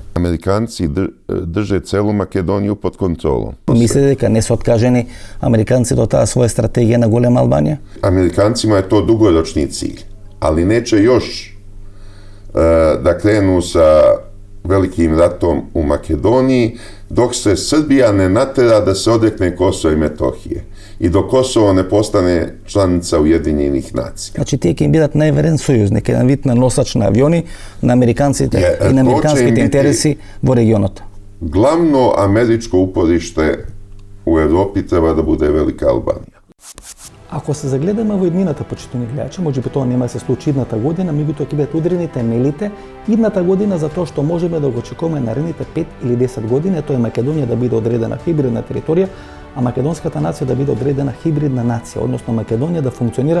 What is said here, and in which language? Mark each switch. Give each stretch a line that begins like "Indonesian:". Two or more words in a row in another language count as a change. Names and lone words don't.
Serbian: Американци држат целу Македонија под контролом.
Macedonian: Мислите дека не се откажени американците од таа своја стратегија на голема Албанија?
Serbian: Американцима е тоа дугорочни цилј, али нече још да крену са великим ратом у Македонiji, dok se Srbija ne natera da se odrekne Kosova i Metohije i dok Kosovo ne postane članica Ujedinjenih nacija.
Macedonian: Значи тие ќе им бидат најверен сојузник, еден вид на носач на авиони на американците и на американските интереси во регионот.
Serbian: Glavno američko uporište u Evropi treba da bude Velika Albanija.
Macedonian: Ако се загледаме во иднината, почитувани гледачи, можеби тоа нема да се случи идната година, меѓутоа ќе бидат удрени темелите идната година за тоа што можеме да го очекуваме наредните 5 или 10 години, тоа е Македонија да биде одредена хибридна територија, а македонската нација да биде одредена хибридна нација, односно Македонија да функционира